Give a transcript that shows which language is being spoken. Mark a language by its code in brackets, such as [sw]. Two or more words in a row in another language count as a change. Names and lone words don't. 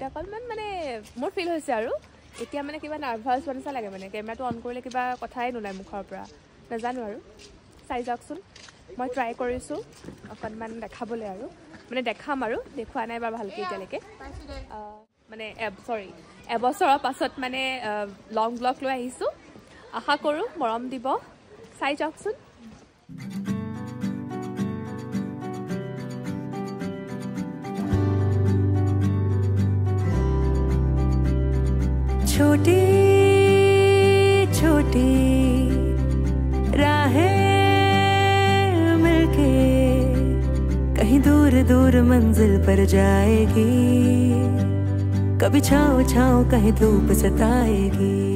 [as] অকণমান মানে মোৰ ফিল হৈছে আৰু এতিয়া মানে কিবা নাৰ্ভাছ হোৱা নিচিনা লাগে মানে কেমেৰাটো অন কৰিলে কিবা কথাই নোলায় মুখৰ পৰা নাজানো আৰু চাই যাওকচোন মই ট্ৰাই কৰিছোঁ অকণমান দেখাবলৈ আৰু মানে দেখাম আৰু দেখুৱা নাই বাৰু ভালকৈ এতিয়ালৈকে মানে এবছৰৰ পাছত মানে [en] long blog [as] লৈ আহিছোঁ আশা কৰোঁ মৰম দিব চাই যাওকচোন [hi] छोटी छोटी राहें मिलके कहीं दूर दूर मंजिल पर जाएगी कभी छाँव छाँव कहीं धूप सताएगी